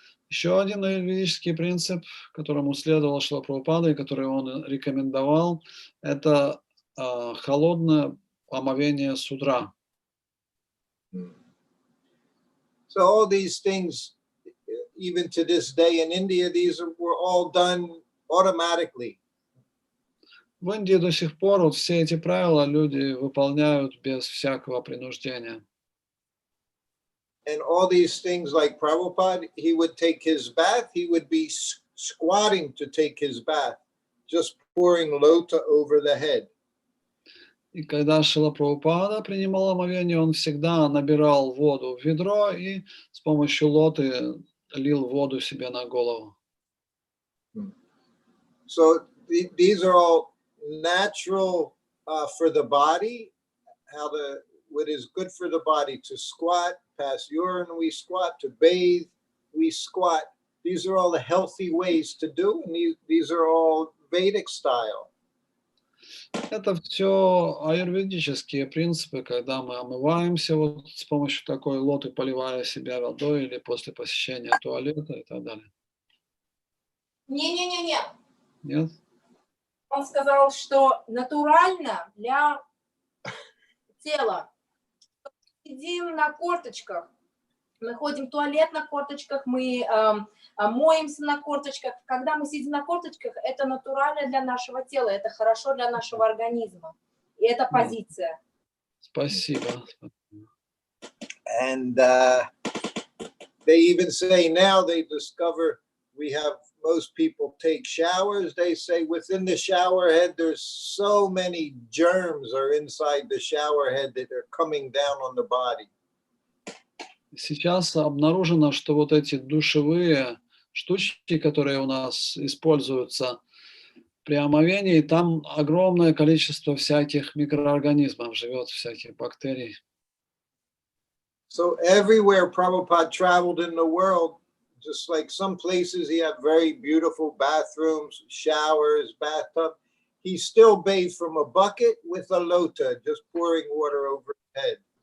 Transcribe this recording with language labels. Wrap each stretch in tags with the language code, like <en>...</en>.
<ru>Еще один аюрведический принцип, которому следовал Шрила Прабхупада и который он рекомендовал, это холодное омовение с утра.</ru> <en>So all these things, even to this day in India, were all done automatically.</en> <ru>В Индии до сих пор вот все эти правила люди выполняют без всякого принуждения.</ru> <en>And all these things like Prabhupada, he would take his bath, he would be squatting to take his bath, just pouring lota over the head.</en> <ru>И когда Шрила Прабхупада принимал омовение, он всегда набирал воду в ведро и с помощью лоты лил воду себе на голову.</ru> <en>So these are all natural for the body, what is good for the body, to squat, pass urine, we squat, to bathe, we squat. These are all the healthy ways to do, and these are all Vedic style.</en> <ru>Это все аюрведические принципы, когда мы омываемся вот с помощью такой лоты, поливая себя водой или после посещения туалета и так далее. Не-не-не-не. Нет? Он сказал, что натурально для тела. Сидим на корточках, мы ходим в туалет на корточках, мы моемся на корточках. Когда мы сидим на корточках, это натурально для нашего тела, это хорошо для нашего организма. И это позиция. Спасибо.</ru> <en>And they even say now they discover most people take showers. They say within the shower head, there's so many germs are inside the shower head that are coming down on the body.</en> <ru>Сейчас обнаружено, что вот эти душевые штучки, которые у нас используются при омовении, там огромное количество всяких микроорганизмов живет, всяких бактерий.</ru> <en>So everywhere Prabhupada traveled in the world, just like some places he had very beautiful bathrooms, showers, bathtub, he still bathed from a bucket with a lota, just pouring water over his head.</en>